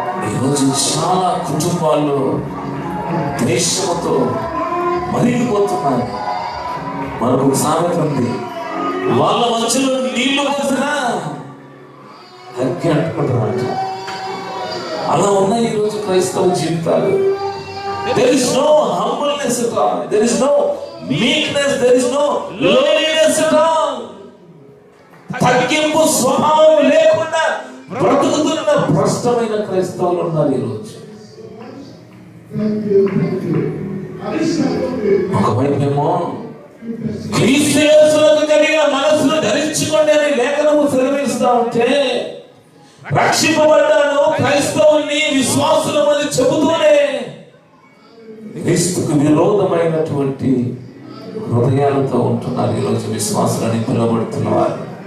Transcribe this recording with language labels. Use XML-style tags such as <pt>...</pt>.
<te>ఈరోజు చాలా కుటుంబాల్లో ద్వేషముతో మరిగిపోతున్నారు. మనకు ఒక సామెత ఉంది, వాళ్ళ మధ్యలో నీళ్లు పోసినా అగ్గి అంటుకుంటారంట. అలా ఉన్నాయి ఈరోజు క్రైస్తవ జీవితాలు.</te> <en>There is no humbleness at all. There is no meekness. There is no lowliness at all.</en> <te>తగ్గింపు స్వభావం లేకుండా బ్రతుకుతున్న భ్రష్టమైన క్రైస్తవులు ఉన్నారు ఈరోజు. ఒకవైపేమో క్రీస్తు యేసులకు కలిగిన మనసును ధరించుకోండి అని లేఖనము సెలవిస్తా ఉంటే, రక్షింపబడ్డాను క్రైస్తవుల్ని విశ్వాసులమని చెబుతూనే క్రీస్తుకు విరోధమైనటువంటి హృదయాలతో ఉంటున్నారు ఈరోజు విశ్వాసులని పిలువబడుతున్న వారు.</te>